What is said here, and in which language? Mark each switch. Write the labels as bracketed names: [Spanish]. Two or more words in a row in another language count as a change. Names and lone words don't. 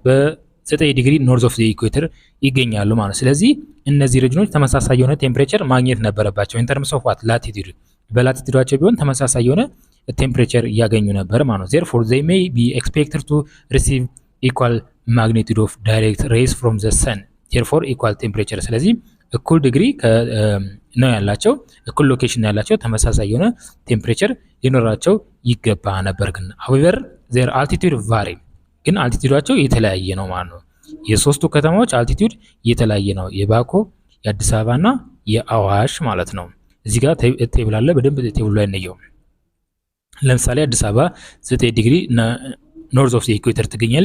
[Amharic] በ9 ዲግሪ [English] North of the Equator [Amharic] ይገኛሉ ማለት ነው። ስለዚህ እነዚህ ሪጅኖች ተመሳሳይ የሆነ ቴምፕሬቸር ማግኘት ነበረባቸው [English] in terms of what latitude። [Amharic] በላቲቲዩዳቸው ቢሆን ተመሳሳይ የሆነ ቴምፕሬቸር እያገኙ ነበር ማለት ነው። [English] therefore they may be expected to receive equal magnitude of direct rays from the sun therefore equal temperature። [Amharic] ስለዚህ እኩል ዲግሪ ነው ያላቸው፣ እኩል ሎኬሽን ያላቸው፣ ተመሳሳይ የሆነ ቴምፕሬቸር ሊኖራቸው ይገባ ነበር። ግን [English] however their altitude vary [Amharic] ግን አልቲቲዩዳቸው የተለያየ ነው ማለት ነው። የሶስቱ ከተማዎች አልቲቲዩድ የተለያየ ነው፣ የባኮ፣ የአዲስ አበባና የአዋሽ ማለት ነው። እዚህ ጋር ቴብል አለ፣ በደንብ ቴብሉ ላይ እንየው። ለምሳሌ አዲስ አበባ 9 ዲግሪ [English] North of the Equator [Amharic] ትገኛለች።